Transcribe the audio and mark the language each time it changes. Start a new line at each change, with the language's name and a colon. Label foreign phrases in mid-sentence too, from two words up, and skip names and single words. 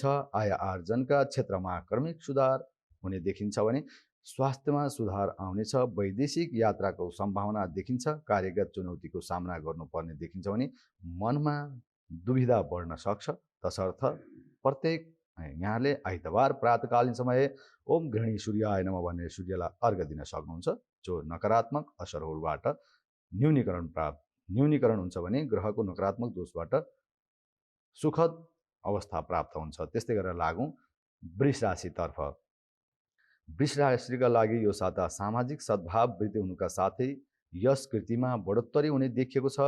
Nepali: आय आर्जनका क्षेत्रमा क्रमिक सुधार हुने देखिन्छ भने स्वास्थ्यमा सुधार आउनेछ। वैदेशिक यात्राको सम्भावना देखिन्छ। कार्यगत चुनौतीको सामना गर्नुपर्ने देखिन्छ भने मनमा दुविधा बढ्न सक्छ। तसर्थ प्रत्येक यहाँले आइतबार प्रातकालीन समय
Sanskrit: ओम गृहिणी सूर्याय नमः
Nepali: भनेर सूर्यलाई अर्घ दिन सक्नुहुन्छ, जो नकारात्मक असरहरूबाट न्यूनीकरण हुन्छ भने ग्रहको नकारात्मक दोषबाट सुखद अवस्था प्राप्त हुन्छ। त्यस्तै गरेर लागौँ वृष राशितर्फ। वृष राशिका लागि यो साता सामाजिक सद्भाव वृद्धि हुनुका साथै यस कृतिमा बढोत्तरी हुने देखिएको छ।